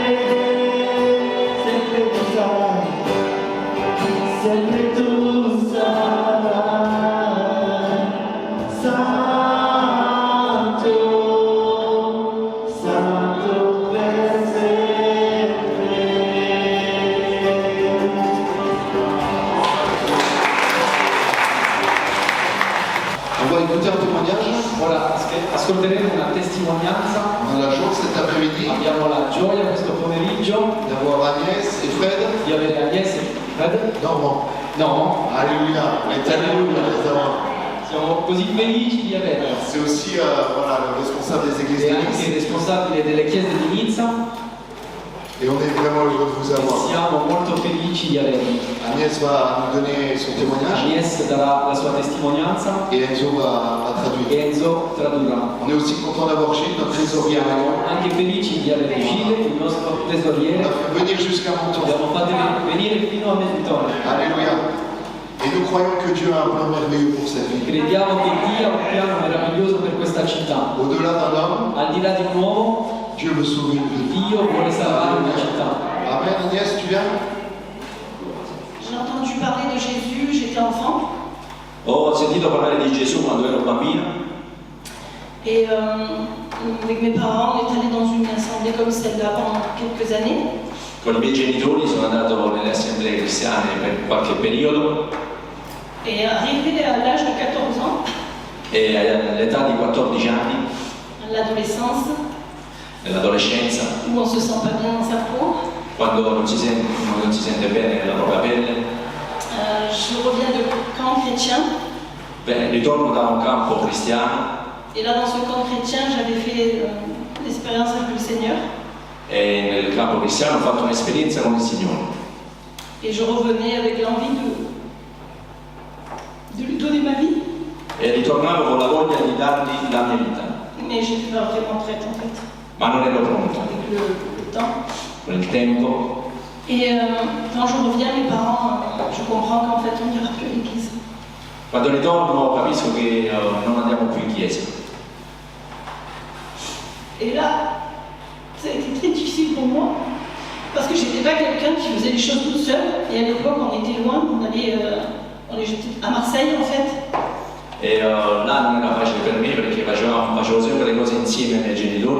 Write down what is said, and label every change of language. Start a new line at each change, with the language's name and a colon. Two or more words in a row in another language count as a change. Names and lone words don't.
Italian: Sempre tu sarai. Sempre tu sarai. Santo, Santo per sempre.
French: On va écouter un témoignage.
Italian: Ora ascolteremo una testimonianza.
French: On a la joie cet après-midi
Italian: Abbiamo la gioia questo pomeriggio
French: d'avoir Agnès et Fred.
Italian: di avere Agnès e Fred.
French: Normand.
Italian: No,
French: Alléluia. On est tellement heureux de les avoir.
Italian: siamo così felici di averla.
French: C'est aussi voilà, le responsable des églises
Italian: È
French: de
Italian: anche
French: Nice.
Italian: il responsabile delle chiese di Nizza
French: Et on est vraiment heureux de vous
Italian: e
French: avoir.
Italian: siamo molto felici di averla.
French: Agnès va nous donner son témoignage
Italian: Agnès darà la sua testimonianza
French: et Enzo va traduire.
Italian: e Enzo tradurrà.
French: On est aussi content d'avoir Gilles, notre trésorier.
Italian: Siamo anche felici di avere Gilles, il nostro
French: On
Italian: tesoriere.
French: a fait venir jusqu'à Menton.
Italian: Abbiamo fatto venire fino a Mentone.
French: Alléluia. Et nous croyons que Dieu a un plan merveilleux pour cette ville.
Italian: Crediamo che Dio ha un piano meraviglioso per questa città.
French: Au-delà d'un homme,
Italian: Al di là di un uomo,
French: Dieu veut sauver une vie.
Italian: Dio vuole salvare una città.
French: Amen. Agnès, tu viens? J'ai entendu parler de Jésus, j'étais enfant,
Italian: Ho sentito parlare di Gesù quando ero bambina
French: et avec mes parents, on est allé dans une assemblée comme celle-là pendant quelques années.
Italian: con i miei genitori, sono andato nelle assemblee cristiane per qualche periodo
French: Et arrivé à l'âge de 14 ans,
Italian: e all'età di 14 anni,
French: à l'adolescence,
Italian: nell'adolescenza,
French: où on se sent pas bien dans sa peau,
Italian: quando non si sente bene nella propria pelle,
French: je reviens de camp chrétien.
Italian: ritorno da un campo cristiano
French: Et là, dans ce camp chrétien, j'avais fait l'expérience avec le Seigneur.
Italian: e nel campo cristiano ho fatto un'esperienza con il Signore
French: Et je revenais avec l'envie de lui donner ma vie.
Italian: e ritornavo con la voglia di dargli la mia vita,
French: Mais j'étais pas vraiment prête en fait,
Italian: ma non ero pronto
French: avec le temps.
Italian: con il tempo.
French: Et quand je reviens, mes parents, je comprends qu'en fait, on n'ira plus à l'église.
Italian: Quando ritorno capisco che non andiamo più in chiesa.
French: Et là, ça a été très difficile pour moi, parce que j'étais pas quelqu'un qui faisait les choses toute seule. Et à l'époque, on était loin, j'étais à Marseille en fait.
Italian: E là non era facile per me perché facevo sempre le cose insieme ai miei genitori,